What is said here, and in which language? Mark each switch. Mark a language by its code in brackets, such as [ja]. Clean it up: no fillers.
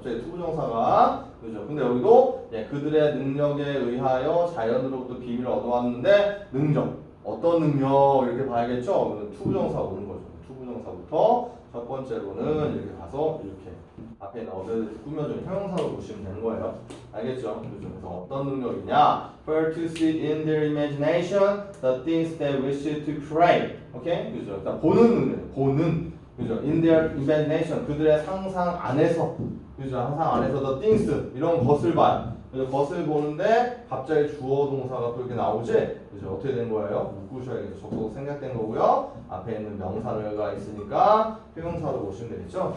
[ko] 갑자기 투부정사가 그죠? 근데 여기도 그들의 능력에 의하여 자연으로부터 비밀을 얻어왔는데 능력 어떤 능력 이렇게 봐야겠죠? 투부정사가 오는 거죠. 투부정사부터 첫 번째로는 이렇게 가서 이렇게 앞에 나오듯 꾸며준 형용사로 보시면 되는 거예요. 알겠죠? 그죠? 그래서 어떤 능력이냐? [en] For to see in their imagination the things they wish to create. [ko] 오케이? 그죠? 일단 보는 그죠? [en] In their imagination [ko] 그들의 상상 안에서 그죠? 상상 안에서 [en] the things [ko] 이런 것을 봐요. 그죠? 것을 보는데 갑자기 주어 동사가 또 이렇게 나오지? 그죠? 어떻게 된 거예요? 묶으셔야겠죠. 접속 생략된 거고요. 앞에 있는 명사가 있으니까 표현사로 보시면 되겠죠?